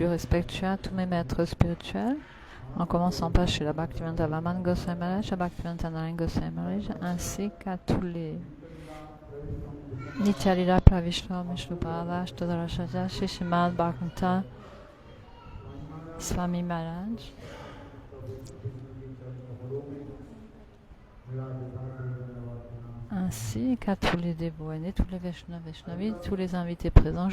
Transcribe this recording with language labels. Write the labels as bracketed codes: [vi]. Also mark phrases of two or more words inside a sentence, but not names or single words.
[fr] respectueux à tous mes maîtres spirituels, en commençant par Srila Bhaktivedanta Vaman Goswami Maharaj, Bhaktivedanta Narayana Goswami Maharaj, ainsi qu'à tous les Nityalila Pravishnu Vishnupada Ashtadharacharya Shri Srimad Bhagavatam Swami Maharaj, ainsi qu'à tous les dévots, tous les Vaishnavis, tous les invités présents.